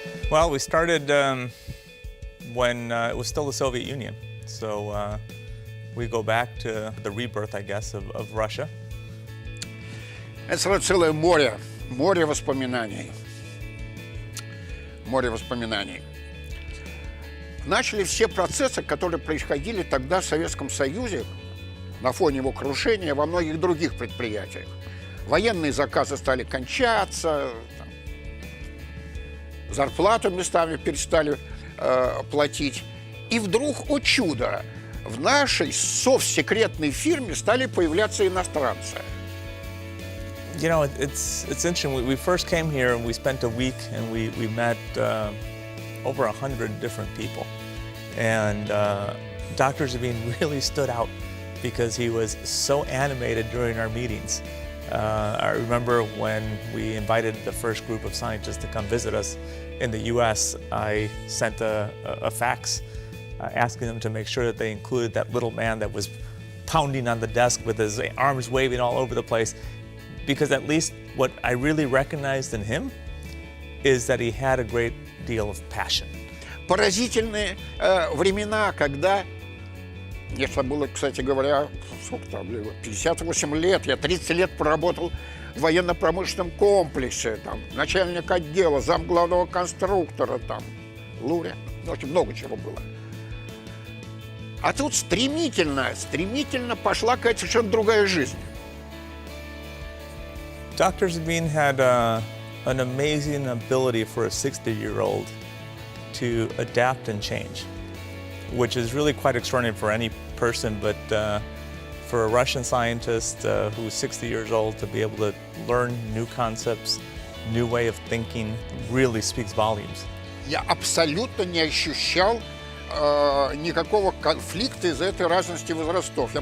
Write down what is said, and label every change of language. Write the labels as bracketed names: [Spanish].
[English] Well, we started when it was still the Soviet Union. So we go back to the rebirth, I guess, of Russia. [Russian] Это целое море воспоминаний. Море воспоминаний. Начали все процессы, которые происходили тогда в Советском Союзе, на фоне его крушения, во многих других предприятиях. Военные заказы стали кончаться, зарплату местами перестали платить. И вдруг, о чудо, в нашей совсекретной фирме стали появляться иностранцы. [English] You know, it's interesting. We first came here and we spent a week and we met over 100 different people. And Dr. Zimin really stood out because he was so animated during our meetings. I remember when we invited the first group of scientists to come visit us in the US, I sent a fax asking them to make sure that they included that little man that was pounding on the desk with his arms waving all over the place. Because at least what I really recognized in him is that he had a great deal of passion. [Russian] Поразительные времена, когда, мне было, кстати говоря, сколько там, 58 лет, я 30 лет проработал в военно-промышленном комплексе, там, начальник отдела, зам главного конструктора, там, Луря, очень много чего было. А тут стремительно пошла какая-то совершенно другая жизнь. [English] Dr. Zimin had an amazing ability for a 60-year-old to adapt and change, which is really quite extraordinary for any person, but for a Russian scientist who's 60 years old to be able to learn new concepts, new way of thinking, really speaks volumes. [Russian] Я абсолютно не ощущал никакого конфликта из-за этой разности возрастов.